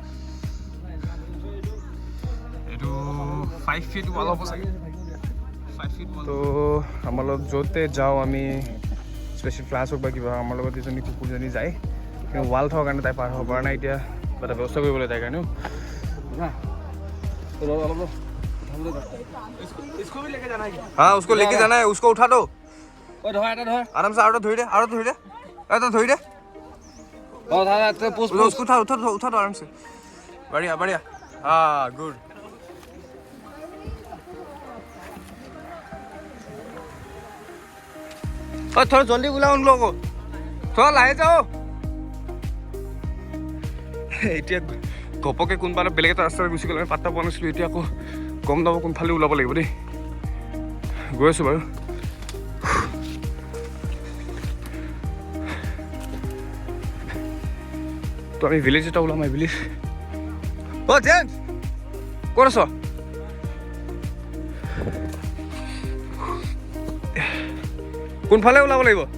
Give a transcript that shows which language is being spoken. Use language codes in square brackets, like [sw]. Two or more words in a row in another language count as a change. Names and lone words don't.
[as] এইটো 5 ফিট ৱাল হ'ব চাগে 5 ফিট তো আমাৰ লগত য'তে যাওঁ আমি স্পেচিয়েল ক্লাছ হওক বা কিবা আমাৰ লগত এজনী কুকুৰজনী যায় কিন্তু ৱাল থকাৰ কাৰণে তাই পাৰ হ'ব পৰা নাই এতিয়া কিবা এটা ব্যৱস্থা কৰিবলৈ তাইৰ কাৰণেও [hi] हाँ उसको लेके जाना है उसको उठा दो आराम से आरो धोई दे धोई दे उसको उठा दो आराम से बढ़िया बढ़िया हाँ गुड थोड़ा जल्दी बुलाओ उन लोगों को थोड़ा लाए जाओ [as] এতিয়া ঘপকে কোনবা বেলেগ এটা ৰাস্তাৰে গুচি গ'লে আমি পাত্তা পোৱা নাছিলোঁ এতিয়া আকৌ গম নাপাব কোনফালে ওলাব লাগিব দেই গৈ আছোঁ বাৰু তো আমি ভিলেজ এটা ওলাম [en] I believe [as] অ' জেমছ ক'ত আছ কোনফালে ওলাব লাগিব